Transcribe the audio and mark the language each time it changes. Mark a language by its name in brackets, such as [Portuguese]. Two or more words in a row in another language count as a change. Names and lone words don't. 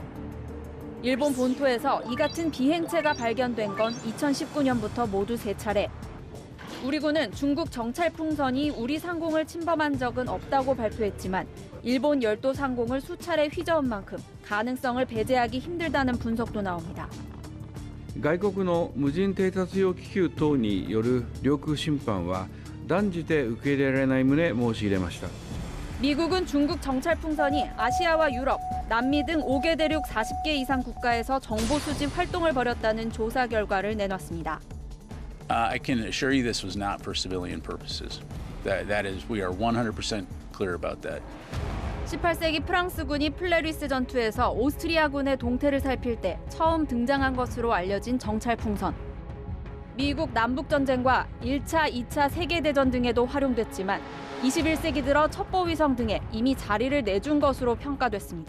[Korean] 일본 본토에서 이 같은 비행체가 발견된 건 2019년부터 모두 3차례. 우리 군은 중국 정찰 풍선이 우리 상공을 침범한 적은 없다고 발표했지만 일본 열도 상공을 수차례 휘저은 만큼 가능성을 배제하기 힘들다는 분석도 나옵니다. [Japanese] 外国の無人偵察用気球等による領空侵犯は断じて受け入れられない旨申し入れました。 [Korean] 미국은 중국 정찰 풍선이 아시아와 유럽, 남미 등 5개 대륙 40개 이상 국가에서 정보 수집 활동을 벌였다는 조사 결과를 내놨습니다. [English] I can assure you this was not for civilian purposes. That is, we are 100% clear about that. [Korean] 18세기 프랑스군이 플레리스 전투에서 오스트리아군의 동태를 살필 때 처음 등장한 것으로 알려진 정찰 풍선. 미국 남북전쟁과 1차, 2차 세계대전 등에도 활용됐지만 21세기 들어 첩보위성 등에 이미 자리를 내준 것으로 평가됐습니다.